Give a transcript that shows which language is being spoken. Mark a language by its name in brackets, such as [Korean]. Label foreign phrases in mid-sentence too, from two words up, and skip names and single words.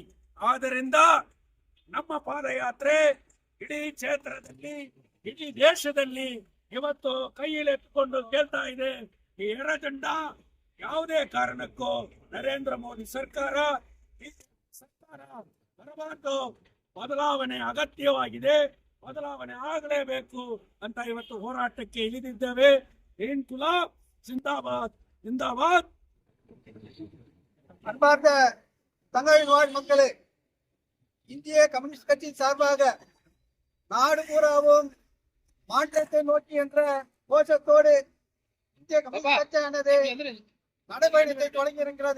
[Kannada] ಆದ್ದರಿಂದ ನಮ್ಮ ಪಾದಯಾತ್ರೆ ಇಡೀ ಕ್ಷೇತ್ರದಲ್ಲಿ, ಇಡೀ ದೇಶದಲ್ಲಿ ಇವತ್ತು ಕೈಯಲ್ಲಿ ಎತ್ಕೊಂಡು ಕೇಳ್ತಾ ಇದೆ, ಈ ಎಡಜೆಂಡ ಯಾವುದೇ ಕಾರಣಕ್ಕೂ ನರೇಂದ್ರ ಮೋದಿ ಸರ್ಕಾರ ಬರಬಾರದು. ಬದಲಾವಣೆ ಅಗತ್ಯವಾಗಿದೆ, ಬದಲಾವಣೆ ಆಗಲೇಬೇಕು ಅಂತ ಇವತ್ತು ಹೋರಾಟಕ್ಕೆ ಇಳಿದಿದ್ದೇವೆ. [Hindi] इंक़लाब ज़िंदाबाद, ज़िंदाबाद. [Tamil] அன்பார்ந்த தங்களின் வாழ் மக்களே, இந்திய கம்யூனிஸ்ட் கட்சி சார்பாக நாடு பூராவும் மாற்றத்தை நோக்கி என்ற கோஷத்தோடு இந்திய கம்யூனிஸ்ட் கட்சியானது நடைபயணத்தை தொடங்கி இருக்கிறது.